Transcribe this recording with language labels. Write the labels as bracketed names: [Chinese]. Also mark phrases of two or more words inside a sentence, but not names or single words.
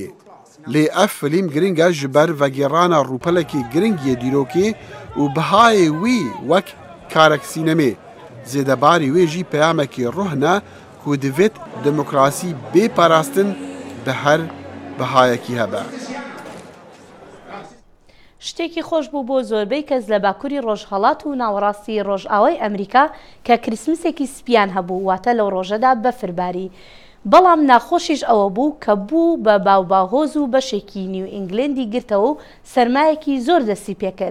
[Kurdish] Lê ev filîm giring e ji ber vegêrana rûpelekê giringiyê dîrokê û bihayê wî wek karek sînemê. Zêdebarî wê jî peyamekê ruh ne ku divêt demokrasî bêparastin bi her bihayekî hebe. [Central Kurdish] شتێکی خۆش بوو بۆ زۆربەی کەس لە باکووری ڕۆژهەڵات و ناوەڕاستی ڕۆژئاوای ئەمریکا کە کریسمسێکی سپیان هەبوو واتە لەو ڕۆژەدا بەفرباری. بەڵام ناخۆشیش ئەوە بوو کە بوو بە باوباهۆز و بەشێکی نیو ئینگلندی گرتەوە و سەرمایەکی زۆر دەستی پێکرد.